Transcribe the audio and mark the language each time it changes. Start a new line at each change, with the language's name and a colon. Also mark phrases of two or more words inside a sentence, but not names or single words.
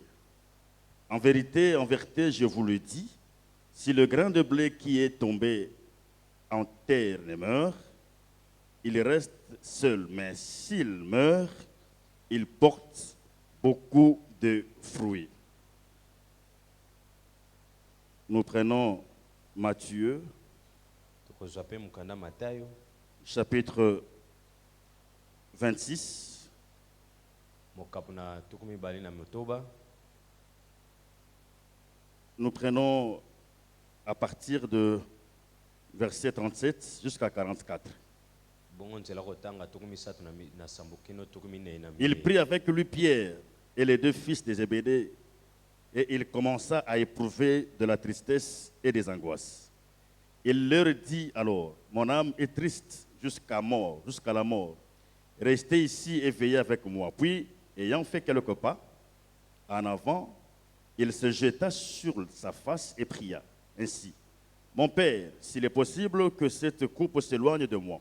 French: En vérité, je vous le dis, si le grain de blé qui est tombé en terre ne meurt, il reste seul. Mais s'il meurt, il porte beaucoup de fruits. » Nous prenons Matthieu,
Lingala: Tokozwa mpe mokanda Matayo
French: chapitre 26,
Lingala: mokapu na 28.
French: nous prenons à partir de verset 37 jusqu'à 44.
Lingala: Bongo nzela kotanga 37 na sambo kino 44 na
French: Il
Lingala: minei.
French: prit avec lui Pierre et les deux fils de Zébédée, et il commença à éprouver de la tristesse et des angoisses. Il leur dit alors, « Mon âme est triste jusqu'à la mort. Restez ici et veillez avec moi. » Puis, ayant fait quelques pas en avant, il se jeta sur sa face et pria ainsi, « Mon Père, s'il est possible que cette coupe s'éloigne de moi.